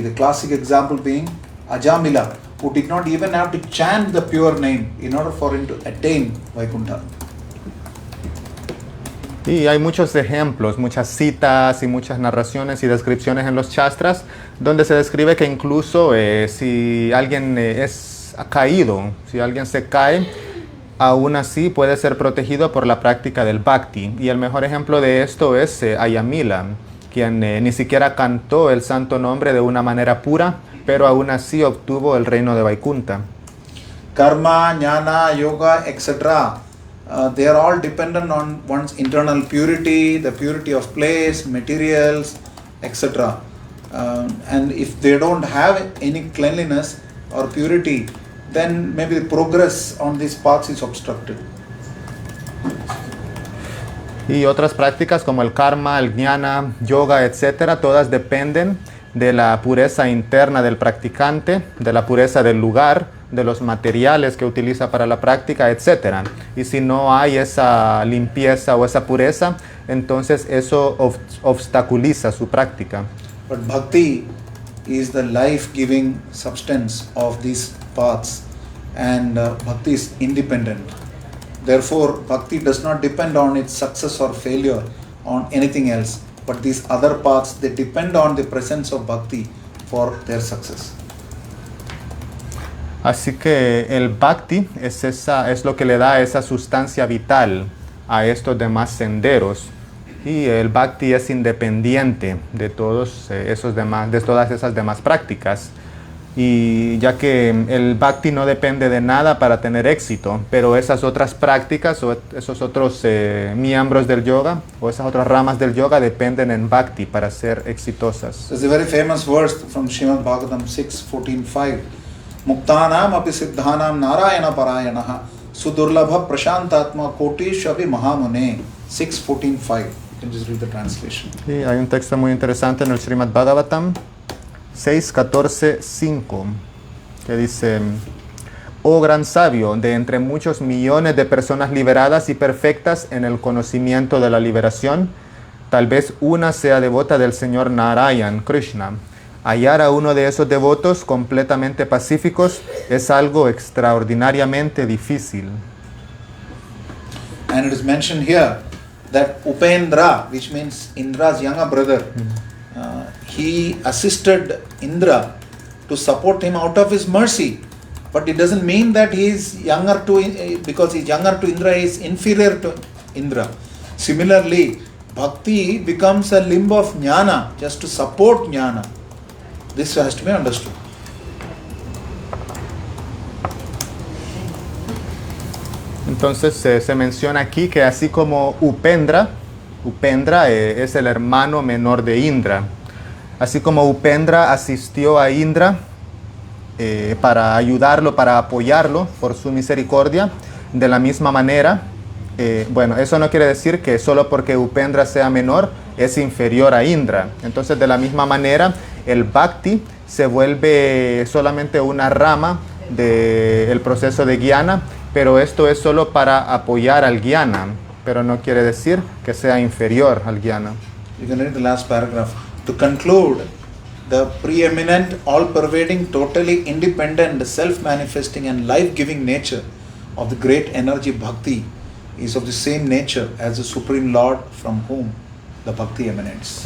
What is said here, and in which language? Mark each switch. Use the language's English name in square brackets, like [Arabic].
[English] The classic example being Ajamila, who did not even have to chant the pure name in order for him to attain Vaikuntha. [Spanish] Y hay muchos ejemplos, muchas citas y muchas narraciones y descripciones en los Shastras donde se describe que incluso si alguien es caído, si alguien se cae, aún así puede ser protegido por la práctica del bhakti. Y el mejor ejemplo de esto es Ayamila, quien ni siquiera cantó el santo nombre de una manera pura, pero aún así obtuvo el reino de Vaikuntha. [English] Karma, jnana, yoga, etc. They are all dependent on one's internal purity, the purity of place, materials, etc. And if they don't have any cleanliness or purity, then maybe the progress on these paths is obstructed. [Spanish] Y otras prácticas como el karma, el jnana, yoga, etcétera, todas dependen de la pureza interna del practicante, de la pureza del lugar, de los materiales que utiliza para la práctica, etcétera. Y si no hay esa limpieza o esa pureza, entonces eso obstaculiza su práctica. [English] But bhakti is the life-giving substance of these paths, and bhakti is independent. Therefore, bhakti does not depend on its success or failure on anything else. But these other paths, they depend on the presence of bhakti for their success. [Spanish] Así que el bhakti es lo que le da esa sustancia vital a estos demás senderos. Y el bhakti es independiente de todas esas demás prácticas. Y ya que el bhakti no depende de nada para tener éxito, pero esas otras prácticas o esos otros miembros del yoga o esas otras ramas del yoga dependen en bhakti para ser exitosas. [English] There's a very famous verse from Srimad Bhagavatam 6:14-5. [Sanskrit] Muktanam api siddhanam narayana parayanaha sudurlabha prashantatma kotishavi mahamune 6:14-5. [English] You can just read the translation. [Spanish] Sí, hay un texto muy interesante en el Srimad Bhagavatam 6:14-5 que dice: Oh gran sabio, de entre muchos millones de personas liberadas y perfectas en el conocimiento de la liberación, tal vez una sea devota del Señor Narayan, Krishna. Hallar a uno de esos devotos completamente pacíficos es algo extraordinariamente difícil. [English] And it is mentioned here that Upendra, which means Indra's younger brother, he assisted Indra to support him out of his mercy. But it doesn't mean that he is younger because he's younger to Indra, he is inferior to Indra. Similarly, bhakti becomes a limb of jnana, just to support jnana. This has to be understood. [Spanish] Entonces se menciona aquí que así como Upendra es el hermano menor de Indra. Así como Upendra asistió a Indra para ayudarlo, para apoyarlo por su misericordia, de la misma manera, bueno, eso no quiere decir que solo porque Upendra sea menor es inferior a Indra. Entonces, de la misma manera, el bhakti se vuelve solamente una rama del proceso de jnana, pero esto es solo para apoyar al jnana, pero no quiere decir que sea inferior al jnana. [English] You can read the last paragraph. To conclude, the preeminent, all-pervading, totally independent, self-manifesting and life-giving nature of the great energy bhakti is of the same nature as the Supreme Lord from whom the bhakti emanates.